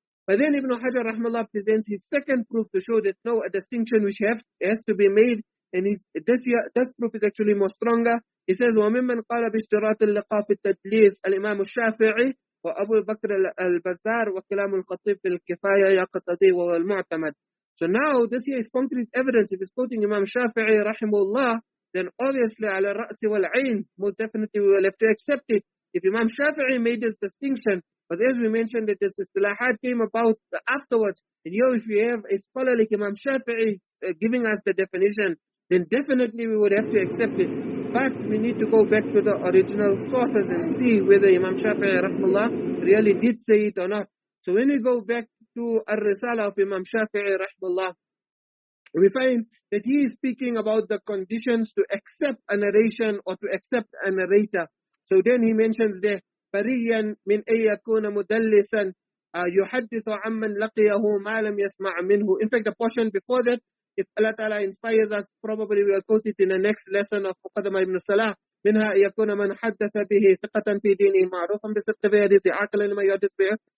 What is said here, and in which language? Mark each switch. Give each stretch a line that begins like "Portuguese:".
English: But then Ibn Hajar rahmallah presents his second proof to show that no, a distinction which has to be made, and this proof is actually more stronger. He says,
Arabic: وَمِمَّنْ قَالَ بِاشْتِرَاطِ اللِّقَاءِ فِي التَّدْلِيسِ الإمام الشافعي وأبو بكر البزار وكلام الخطيب في الكفاية يقتضي وهو المعتمد.
English: So now this here is concrete evidence. If it's quoting Imam Shafi'i rahimahullah, then obviously ala ra'si wal ayn, most definitely we will have to accept it. If Imam Shafi'i made this distinction, but as we mentioned that this istilahat came about afterwards, and here if we have a scholar like Imam Shafi'i giving us the definition, then definitely we would have to accept it. But we need to go back to the original sources and see whether Imam Shafi'i rahimahullah really did say it or not. So when we go back to Ar-Risala of Imam Shafi'i rahimahullah, we find that he is speaking about the conditions to accept a narration or to accept a narrator. So then he mentions there,
Arabic: بَرِيًّا مِنْ أَن يَكُونَ مُدَلِّسًا يُحَدِّثُ عَمَّنْ لَقِيَهُ مَا لَمْ يَسْمَعْ مِنْهُ.
English: In fact, the portion before that, if Allah Ta'ala inspires us, probably we will quote it in the next lesson of Muqaddamah ibn Salah.
Arabic: منها يكون من حدث به ثقة في دينه معروفا بصدق في حديثه عاقلا لما يحدث به.